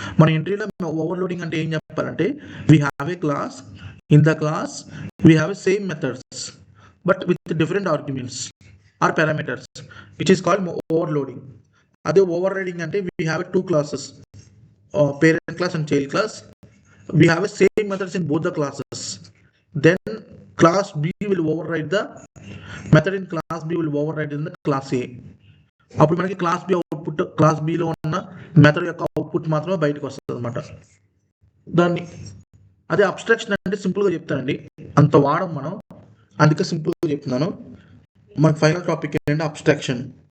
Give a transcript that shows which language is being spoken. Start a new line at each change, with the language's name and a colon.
Telugu: మన ఎంట్రీలో ఓవర్లోడింగ్ అంటే ఏం చెప్పాలంటే,
English: We have a class, in the class we have a same methods but with different arguments or parameters, which is called overloading.
Telugu: అదే over riding అంటే
English: We have 2 classes, parent class and child class. We have a same methods in both the classes. Then class B will override the method in class B will override in the class A.
Telugu: అప్పుడు మనకి class B output, class below ఉన్న method యొక్క output మాత్రమే బయటకు వస్తుంది అనమాట. దాన్ని అదే అబ్స్ట్రాక్షన్ అంటే సింపుల్గా చెప్తానండి, అంత వాడం మనం, అందుకే సింపుల్గా చెప్తున్నాను. మన ఫైనల్ టాపిక్ ఏంటంటే అబ్స్ట్రాక్షన్.